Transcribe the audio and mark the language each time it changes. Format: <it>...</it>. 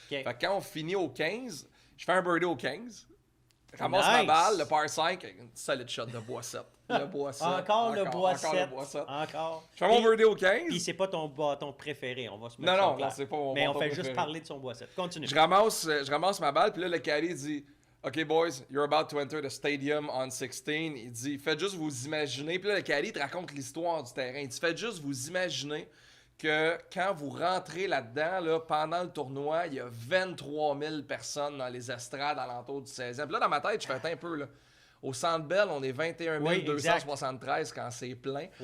<fr>Fait que quand on finit au 15, je fais un birdie au 15. Je ramasse ma balle, le par 5, une solide shot de bois 7. Le bois 7. Encore le bois 7. Encore. Je fais mon birdie au 15. Puis c'est pas ton bâton préféré, on va se mettre Non, c'est pas mon bâton préféré. Mais on fait juste parler de son bois 7. Continue. Je ramasse ma balle, puis là, le caddie dit...</fr> <en>OK, boys, you're about to enter the stadium on 16.</en> <fr>Il dit, faites juste vous imaginer. Puis là, le caddie te raconte l'histoire du terrain. Il dit, faites juste vous imaginer que quand vous rentrez là-dedans, là, pendant le tournoi, il y a 23 000 personnes dans les estrades alentour du 16e. Puis là, dans ma tête, je fais un peu, là. Au Centre Bell, on est 21 273 quand c'est plein.</fr>